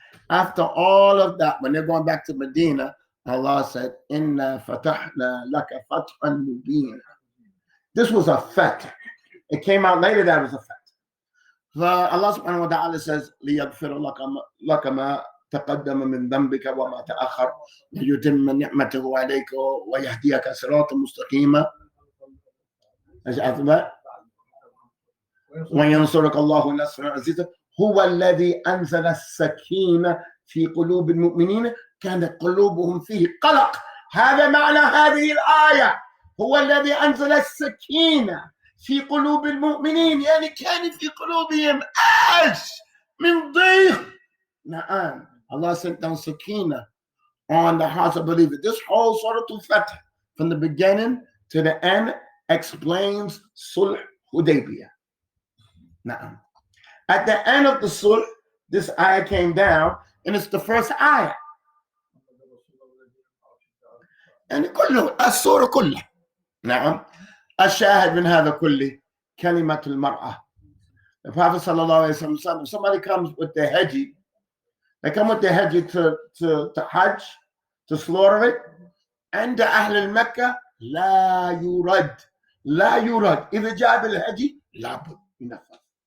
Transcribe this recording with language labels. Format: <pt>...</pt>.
<en>After all of that, when they're going back to Medina, Allah said,</en> <ar>Inna fatahna laka fathan mubina.</ar> <en>This was a fact. It came out later that it was a fact. Allah subhanahu wa ta'ala says,</en> <ar>لِيَغْفِرَ لَكَ مَا تقدم من ذنبك وما تأخر ليتم نعمته عليك ويهديك صراطا مستقيما وينصرك الله نصرا عزيزا. هو الذي أنزل السكينة في قلوب المؤمنين كانت قلوبهم فيه قلق. هذا معنى هذه الآية، هو الذي أنزل السكينة في قلوب المؤمنين، يعني كان في قلوبهم من ضيق. نعم،</ar> <en>Allah sent down sakina on the hearts of believers. This whole Surah Al-Fatih, from the beginning to the end, explains Sulh Hudaybiyah. Na'am. At the end of the Sulh, this ayah came down, and it's the first ayah.</en> <ar>يعني كله السورة كلها. نعم. الشاهد من هذا كله كلمة المرأة.</ar> <en>The Prophet sallallahu alaihi wasallam, somebody comes with their hedgie, they come with their hedgie to Hajj, to slaughter it,</en> <ar>عند أهل المكة لا يرد إذا جاب الهدي لابد ينفذ.</ar>